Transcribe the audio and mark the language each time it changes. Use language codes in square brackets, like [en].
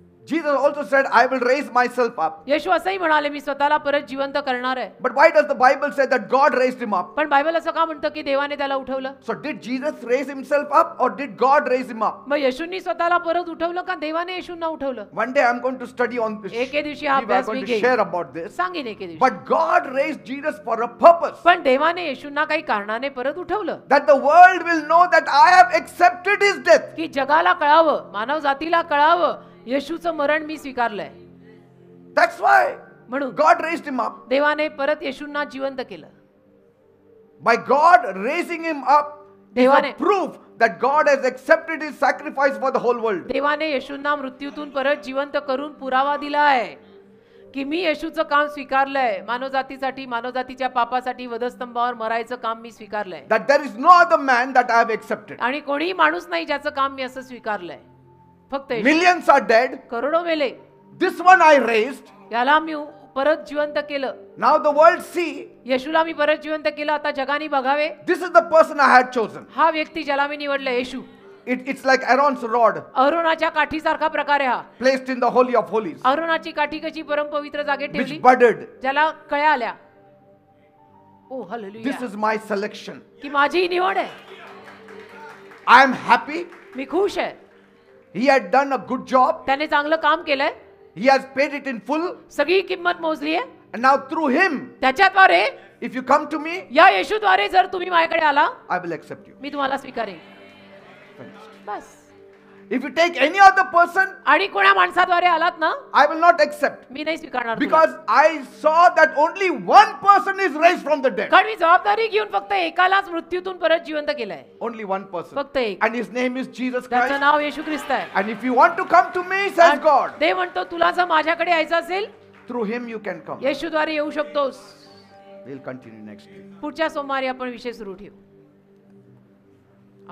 [en] Jesus also said, I will raise myself up. [mr] येशू असंही म्हणाले मी स्वतःला परत जिवंत करणार आहे. [en] But why does the Bible say that God raised him up? [mr] पण बायबल असं का म्हणतं की देवाने त्याला उठवलं? [en] So did Jesus raise himself up or did God raise him up? [mr] मग येशूंनी स्वतःला परत उठवलं का देवाने येशूंना उठवलं? [en] One day I'm going to study on this. [mr] एके दिवशी हा [en] We are [mr] अभ्यास [en] going [mr] मी [en] to [mr] घेईन, [en] share about this. [mr] सांगेन एके दिवशी. [en] But God raised Jesus for a purpose. [mr] पण देवाने येशूंना काही कारणाने परत उठवलं, [en] That the world will know that I have accepted his death. [mr] की जगाला कळावं, मानव जातीला कळावं, येशूचं मरण मी स्वीकारलंय. [en] That's why [mr] म्हणून [en] God raised him up. [mr] देवाने परत येशूंना जिवंत केलं. [en] By God raising him up is a [mr] देवाने [en] proof that God has accepted his sacrifice for the whole world. [mr] देवाने येशूंना मृत्यूतून परत जिवंत करून पुरावा दिला आहे की मी येशूचं काम स्वीकारलंय, मानवजातीसाठी, मानवजातीच्या पापासाठी वधस्तंभावर मरायचं काम मी स्वीकारलंय. [en] That there is no other man that I have accepted. [mr] आणि कोणीही माणूस नाही ज्याचं काम मी असं स्वीकारलंय, फक्त येशू. [en] Millions are dead. [mr] करोडो मेले, [en] This one I raised. [mr] याला मी परत जिवंत केलं. [en] Now the world see, [mr] येशूला मी परत जिवंत केलं, आता जगाने बघावे [en] this is the person I had chosen. [mr] हा व्यक्ती ज्याला मी निवडलं, येशू. [en] It's like Aaron's rod [mr] अरोनाच्या काठीसारखा प्रकार आहे हा. [en] placed in the Holy of Holies, [mr] अरोनाची काठी कशी परमपवित्र जागेत [en] which [mr] ठेवली, [en] budded. [mr] ज्याला कळ्या आल्या. ओ hallelujah, [en] This is my selection. [mr] की माझी निवड आहे. [en] I am happy. [mr] मी खुश आहे. [en] He had done a good job. [mr] त्याने चांगलं काम केलंय, [en] He has paid it in full. [mr] सगळी किंमत मोजली आहे. [en] And now through him, [mr] त्याच्याद्वारे, [en] if you come to me, [mr] या येशूद्वारे जर तुम्ही माझ्याकडे आला, [en] I will accept you. [mr] मी तुम्हाला स्वीकारेन. बस. [en] If you take any other person, [mr] आणि कोणा माणसाद्वारे आलात ना, [en] I will not accept. [mr] मी नाही स्वीकारणार तुला. [en] Because I saw that only one person is raised from the dead. [mr] कारण मी जबाबदारी घेऊन फक्त एकालाच मृत्यूतून परत जिवंत केलंय. [en] Only one person. [mr] फक्त एक. [en] And his name is Jesus [mr] त्याचं [en] Christ. [mr] नाव येशू ख्रिस्त आहे. [en] And if you want to come to me, says God, [mr] देव म्हणतो तुला जर माझ्याकडे यायचं असेल, [en] through him you can come. [mr] येशूद्वारे येऊ शकतोस. [en] We'll continue next week. [mr] पुढच्या सोमवारी आपण विषय सुरू ठेवू.